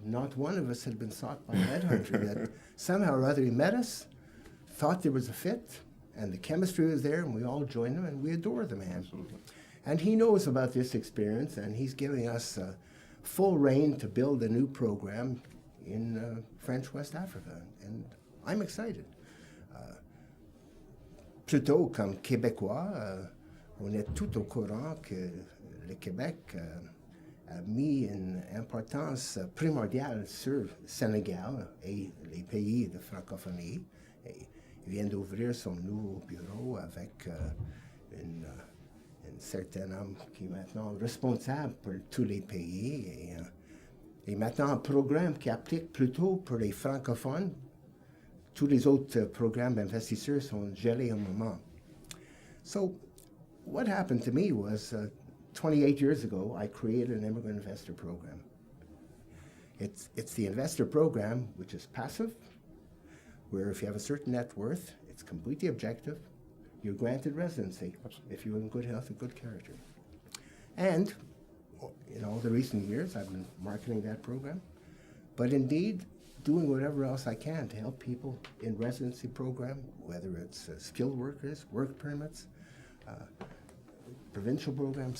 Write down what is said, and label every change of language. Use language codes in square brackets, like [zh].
[en] Not one of us had been sought by a headhunter. That somehow or other he met us, thought there was a fit, and the chemistry was there, and we all joined him, and we adore the man. Absolutely. And he knows about this experience, and he's giving us full reign to build a new program in French West Africa, and I'm excited. [fr] Plutôt comme Québécois, on est tout au courant que le Québec a mis une importance primordiale sur le Sénégal et les pays de francophonie. Et il vient d'ouvrir son nouveau bureau avec une certain homme qui est maintenant responsable pour tous les pays. Et maintenant, un programme qui applique plutôt pour les francophones. Tous les autres programmes d'investisseurs sont gelés au moment. So [en] what happened to me was 28 years ago, I created an immigrant investor program. It's the investor program, which is passive, where if you have a certain net worth, it's completely objective. You're granted residency if you're in good health and good character. And in all the recent years, I've been marketing that program, but indeed doing whatever else I can to help people in residency program, whether it's skilled workers, work permits, provincial programs.